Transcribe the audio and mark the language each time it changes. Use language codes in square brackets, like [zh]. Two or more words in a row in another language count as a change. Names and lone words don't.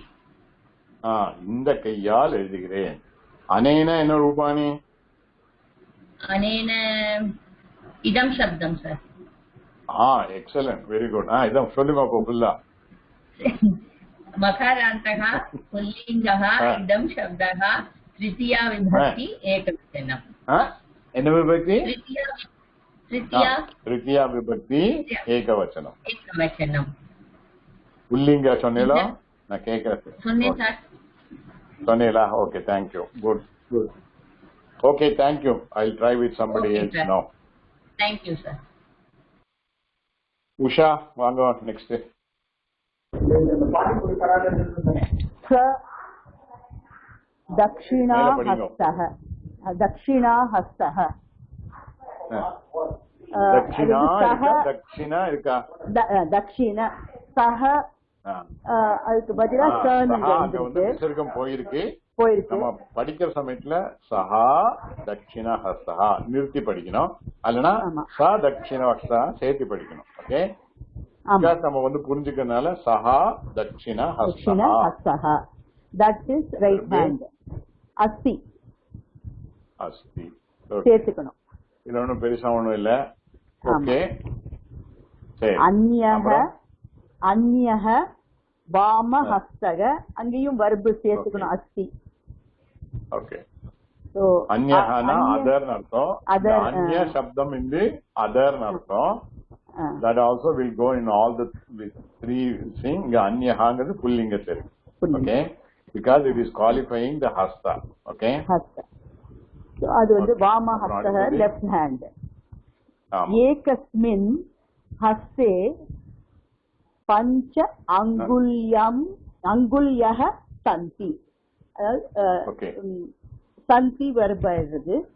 [ta] இந்த கையால் எழுதுகிறேன். அனேன என்ன ரூபானி? [sa] अनेन इदम् [ta] சப்தம் சார். [en] Excellent, very good. [ta] இதம் சொல்லுங்க அப்போ ஃபுல்லா. [sa] मकारान्तः पुल्लिङ्गः इदम् शब्दः तृतीया विभक्ति एकवचनम्. [ta] என்ன விபக்தி? [sa] तृतीया तृतीया विभक्ति एकवचनम्. एकवचनम्. [ta] புல்லிங்க சொன்னீங்களா? நான் கேட்கறேன். சொன்னேன் சார். சொன்னீங்களா? ஓகே, [en] Thank you. Good good. Okay, thank you. I'll try with somebody Okay, else sir. now. Thank you, sir. [ta] உஷா வாங்க நெக்ஸ்ட். [sa] स दक्षिणहस्तः. தக்ஷிணாஹஸ்தஹ. [ta] தக்ஷிணா இருக்கா? தக்ஷிணா இருக்கா? [sa] दक्षिण सः. [ta] அதுக்கு பதிலா விசர்க்கம் போயிருக்கு. நம்ம படிக்கிற சமயத்துல [sa] सः दक्षिण हस्तः [ta] நிறுத்தி படிக்கணும். அல்லனா [sa] स दक्षिण हस्ता [ta] சேர்த்து படிக்கணும். ஓகே, நம்ம வந்து புரிஞ்சுக்கிறதுனால [sa] सः दक्षिण हस्तः. [en] That is right hand. [sa] அஸ்தி அஸ்தி [ta] சேர்த்துக்கணும். இதுல ஒன்றும் பெருசா ஒண்ணும் இல்ல. ஓகே, சரி. [sa] अन्यः अन्यः वाम हस्तक, [ta] அங்கேயும் வர்பு சேர்த்துக்கணும். [sa] அஸ்தி. [ta] ஓகே, சோ அந்யஹனா அதர்னு அர்த்தம். அந்ய சப்தம் இந்து அதர்னு அர்த்தம். [en] That also will go in all the three things. [ta] இங்க அந்யஹாங்கிறது புல்லிங்கத்துல இருக்கு. [en] Okay, because it is qualifying the hasta. Okay, hasta. [ta] So அது வந்து [sa] वाम हस्तक [en] left hand. [sa] एकस्मिन् हस्ते पञ्च अङ्गुल्यम् अङ्गुल्यः सन्ति. [ta] சந்தி வருது.